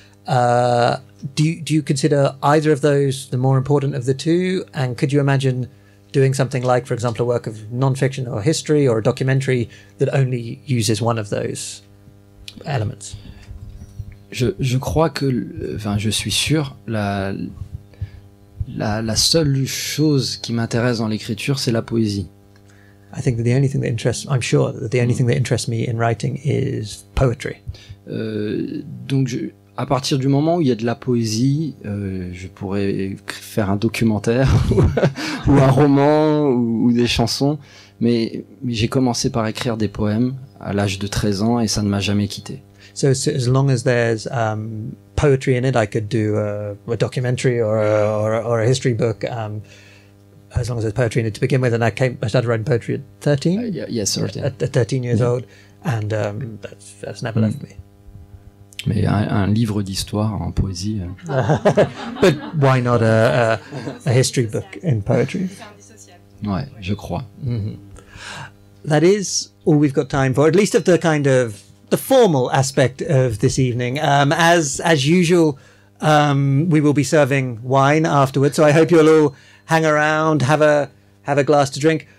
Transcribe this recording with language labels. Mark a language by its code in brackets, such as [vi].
[en] Do you consider either of those the more important of the two? And could you imagine doing something like, for example, a work of non-fiction or history or a documentary that only uses one of those elements? [fr] Je crois que, enfin, je suis sûr, la seule chose qui m'intéresse dans l'écriture, c'est la poésie. [en] I think that I'm sure that the only thing that interests me in writing is poetry. [fr] Donc, à partir du moment où il y a de la poésie, je pourrais faire un documentaire ou un roman ou des chansons, mais j'ai commencé par écrire des poèmes à l'âge de 13 ans et ça ne m'a jamais quitté. [en] So as long as there's poetry in it, I could do a documentary or a history book. As long as there's poetry in it to begin with, and I started writing poetry at 13. Yes, 13. At 13 years old, and that's never left me. [fr] Mais un livre d'histoire en poésie. [en] But why not a history book in poetry? [fr] Ouais, je crois. Mm-hmm. [en] That is all we've got time for, at least of the kind of the formal aspect of this evening. As usual, we will be serving wine afterwards, so I hope you'll all hang around, have a glass to drink.